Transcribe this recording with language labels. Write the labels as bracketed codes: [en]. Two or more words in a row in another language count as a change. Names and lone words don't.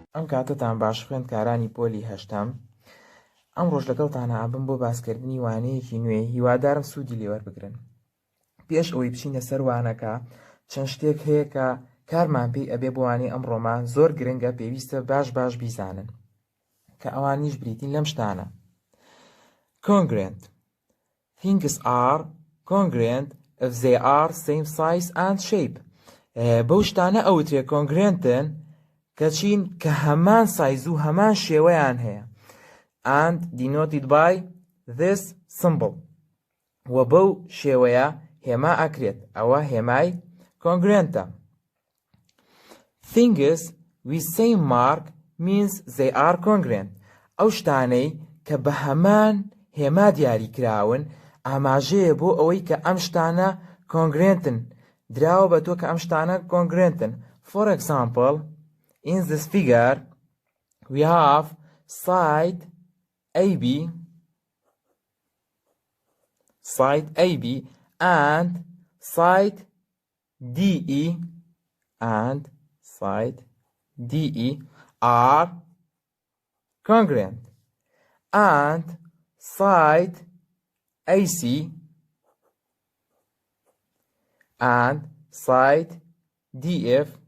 [ckb] کاتتان باش خوێندکارانی پۆلی هەشتەم. ئەم ڕۆژ لەگەڵتانە ئابم بۆ باسکردنی وانەیەکی نوێ، هیوادارم سوودی لێوەربگرن. پێش ئەوەی بچینە سەر وانەکە چەند شتێک هەیە کە کارمان پێی ئەبێ بۆ وانەی ئەمڕۆمان زۆر گرنگە پێویستە باش بیزانن کە ئەوانیش بریتین لەم شتانە. [en] Congruent. Things are congruent if they are same size and shape. [ckb] بەو شتانە ئەوترێ congruentن کە چین کە هەمان سایز و هەمان شێوەیان هەیە. [en] And denoted by this symbol. [ckb] و بەو شێوەیە هێما ئەکرێت. ئەوە هێمای congruentە. [en] Things with same mark means they are congruent. [ckb] ئەو شتانەی کە بە هەمان هێما دیاری کراون ئاماژەیە بۆ ئەوەی کە ئەم شتانە congruentن، دراوە بە تۆ کە ئەم شتانە congruentن. [en] For example, in this figure we have side AB and side DE are congruent, and side AC and side DF